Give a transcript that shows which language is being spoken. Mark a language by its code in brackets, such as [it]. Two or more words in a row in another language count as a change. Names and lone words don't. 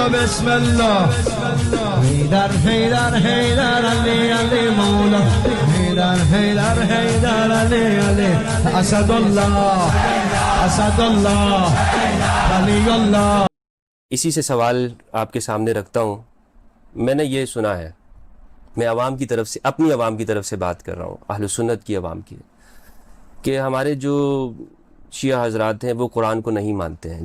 [ar] بسم الله حيدر حيدر حيدر علي علي مولا حيدر حيدر حيدر علي علي اسد الله ولی اللہ. [ur] اسی سے سوال آپ کے سامنے رکھتا ہوں. میں نے یہ سنا ہے، میں عوام کی طرف سے، اپنی عوام کی طرف سے بات کر رہا ہوں، اہل سنت کی عوام کی، کہ ہمارے جو شیعہ حضرات ہیں وہ قرآن کو نہیں مانتے ہیں.